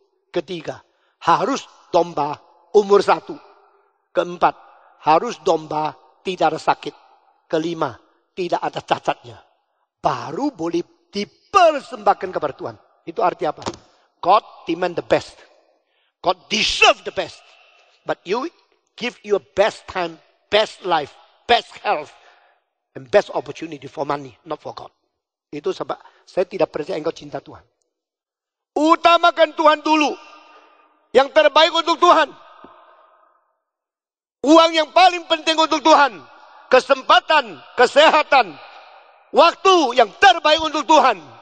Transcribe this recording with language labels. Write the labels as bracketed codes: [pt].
[id] Ketiga, harus domba umur 1. Keempat, harus domba tidak ada sakit. Kelima, tidak ada cacatnya. Baru boleh dipersembahkan kepada Tuhan. Itu arti apa? [en] God demand the best. God deserve the best. But you give your best time, best life, best health, and best opportunity for money, not for God. [id] Itu sebab saya tidak percaya engkau cinta Tuhan. Utamakan Tuhan dulu. Yang terbaik untuk Tuhan. Uang yang paling penting untuk Tuhan. Kesempatan, kesehatan, waktu yang terbaik untuk Tuhan.